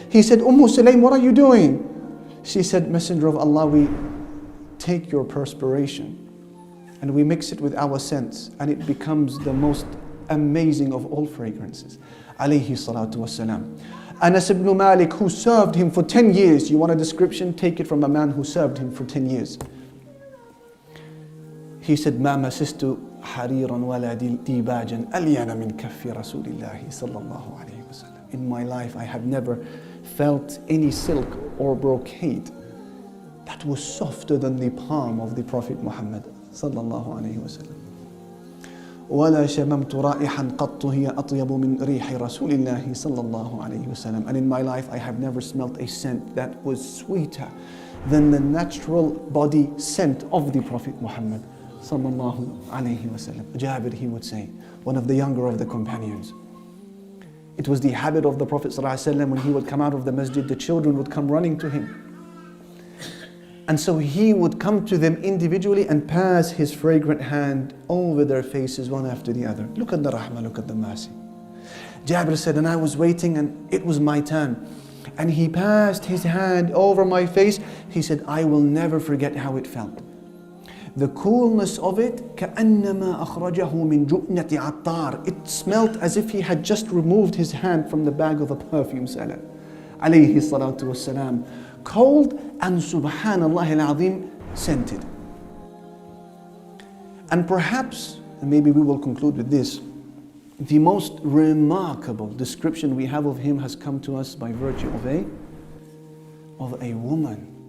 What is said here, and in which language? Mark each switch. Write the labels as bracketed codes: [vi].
[en] He said, Sulaym, what are you doing? She said, Messenger of Allah, we take your perspiration and we mix it with our scents, and it becomes the most amazing of all fragrances. Alayhi salatu wassalam. Anas ibn Malik, who served him for 10 years. You want a description? Take it from a man who served him for 10 years. He said, [ar] ما مسست حريرا ولا ديباجا ألين من كف رسول الله صلى الله عليه وسلم. [en] In my life, I have never felt any silk or brocade that was softer than the palm of the Prophet Muhammad sallallahu alaihi wasallam. [ar] ولا شممت رائحا قط هي أطيب من ريح رسول الله صلى الله عليه وسلم. [en] And in my life I have never smelt a scent that was sweeter than the natural body scent of the Prophet Muhammad sallallahu alayhi wasallam. Jabir, he would say, one of the younger of the companions. It was the habit of the Prophet sallallahu alayhi wasallam, when he would come out of the masjid, the children would come running to him. And so he would come to them individually and pass his fragrant hand over their faces one after the other. Look at the rahmah, look at the mercy. Jabir said, and I was waiting and it was my turn. And he passed his hand over my face. He said, I will never forget how it felt. The coolness of it, [ar] كَأَنَّمَا أَخْرَجَهُ مِنْ جُؤْنَةِ عَطَّارٍ. [en] It smelt as if he had just removed his hand from the bag of a perfume seller. Alayhi salatu wassalam. Cold and subhanallah al-azim scented. And perhaps, and maybe we will conclude with this, the most remarkable description we have of him has come to us by virtue of a woman.